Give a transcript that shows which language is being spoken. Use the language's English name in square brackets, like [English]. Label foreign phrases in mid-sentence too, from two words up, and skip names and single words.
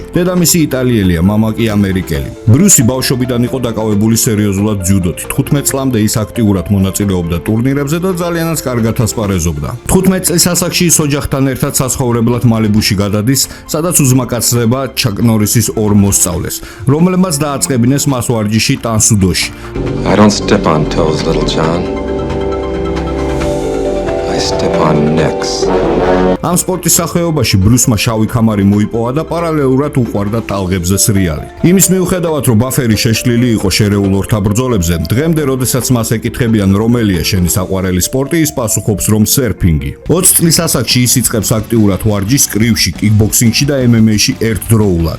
[Georgian] დედამისი იტალიელია, მამა კი ამერიკელი. ბრუსი ბავშვობიდან იყო დაკავებული სერიოზულად ძიუდოთი. 15 წლამდე ის აქტიურად მონაწილეობდა ტურნირებზე და ძალიანაც კარგად ასპარეზობდა. 15 წლის ასაკში ის ოჯახთან ერთად საცხოვრებლად მალიბუში გადადის, სადაც უზმაკაცდება ჩაკ ნორისის ორ მოსწავლეს, რომლებმაც დააწყებინეს მას ვარჯიში ტანსუდოში. [English] I don't step on toes, little John. I step on necks. [Georgian] ამ სპორტის სახეობაში ბრუსმა შავი ქამარი მოიპოვა და პარალელურად უყვარდა ტალღებზე სრიალი. იმის მიუხედავად, რომ ბაფერი შეშლილი იყო შერეულ ორთა ბრძოლებზე, დღემდე, როდესაც მას ეკითხებიან, რომელია შენი საყვარელი სპორტი, ის პასუხობს, რომ სერფინგი. 20 წლის ასაკში ის იწყებს აქტიურად ვარჯიშს კრივში, კიკბოქსინგში და MMA-ში ერთდროულად.